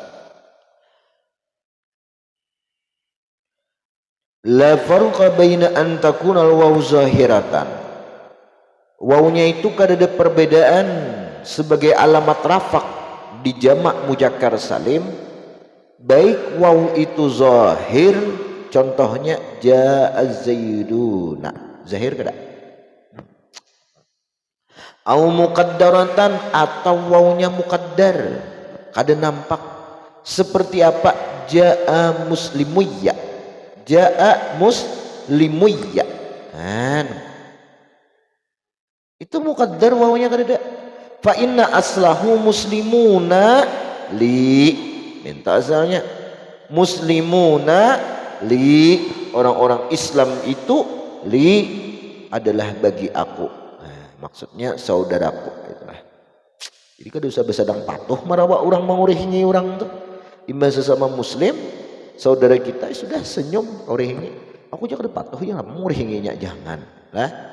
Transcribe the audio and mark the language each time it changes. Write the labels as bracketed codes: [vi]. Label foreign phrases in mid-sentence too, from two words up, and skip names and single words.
[ar] لا فرق بين أن تكون الواو ظاهرة. [bjn] Wawnya itu kada ada perbedaan sebagai alamat rafaq di jamak muzakkar salim, baik waw itu zahir, contohnya [ar] جاء زيدون, [bjn] zahir kada? [ar] أو مقدرة, [bjn] atau wawnya muqaddar, kada nampak. [id] Seperti apa? [ar] جاء مسلمي جاء مسلمي, [bjn] itu muqaddar wawnya kada ada. [ar] فإن أصله مسلمون لي, [id] minta asalnya [ar] مسلمون لي, [id] orang-orang Islam itu, li adalah bagi aku, maksudnya saudaraku, itulah. [bjn] Jadi kada usah besadang patuh marawa orang mengurihingi orang tuh, imba sesama muslim saudara kita sudah senyum urihingi, aku jangan patuh ya mengurihinginya, jangan lah.